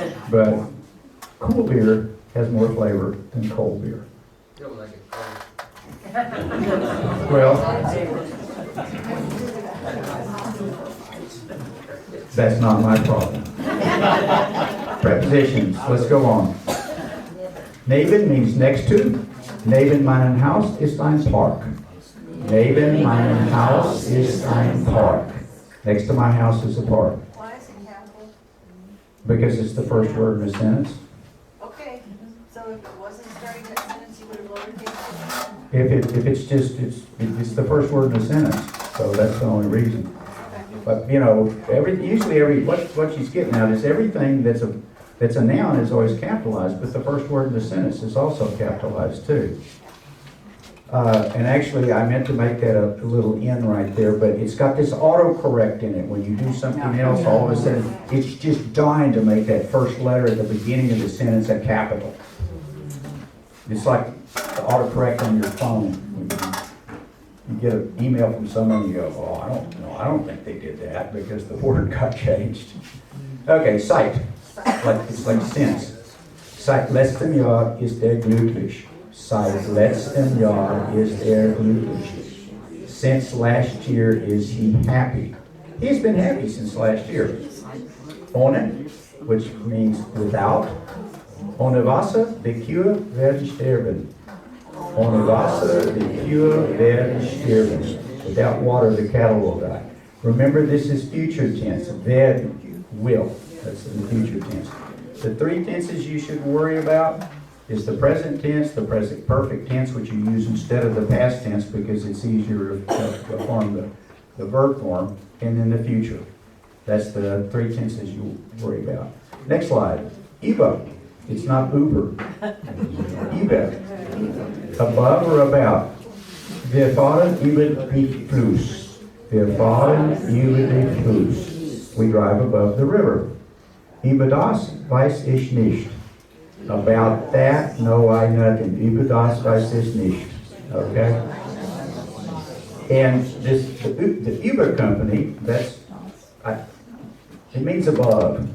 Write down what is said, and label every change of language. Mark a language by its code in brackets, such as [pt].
[en] But cool beer has more flavor than cold beer. Well, that's not my problem. Prepositions, let's go on. Neben means next to. [de] Neben meinem Haus ist ein Park. Neben meinem Haus ist ein Park. [en] Next to my house is a park. Why is it capital? Because it's the first word in a sentence. Okay, so if it wasn't starting that sentence, you would have lowercase it. If it's just, it's the first word in a sentence, so that's the only reason. But, you know, what she's getting at is everything that's a noun is always capitalized, but the first word in the sentence is also capitalized too. And actually, I meant to make that a little N right there, but it's got this autocorrect in it. When you do something else, all of a sudden, it's just dying to make that first letter at the beginning of the sentence a capital. It's like the autocorrect on your phone. You get an email from someone, you go, oh, I don't think they did that because the word got changed. Okay, seit. It's like since. [de] Seit letztem Jahr ist glücklich. Seit letztem Jahr ist glücklich. [en] Since last year is he happy. He's been happy since last year. Ohne, which means without. [de] Ohne Wasser, die Kühe werden sterben. Ohne Wasser, die Kühe werden sterben. [en] Without water, the cattle will die. Remember, this is future tense. Werden, will. That's in the future tense. The three tenses you should worry about is the present tense, the present perfect tense, which you use instead of the past tense because it's easier to form the verb form, and then the future. That's the three tenses you worry about. Next slide. Über. It's not Uber. Über. Above or about. [de] Wir fahren über den Fluss. Wir fahren über den Fluss. [en] We drive above the river. [de] Über das weiß ich nicht. [en] About that, know I nothing. [de] Über das weiß ich nicht. [en] Okay? And the Uber company, it means above.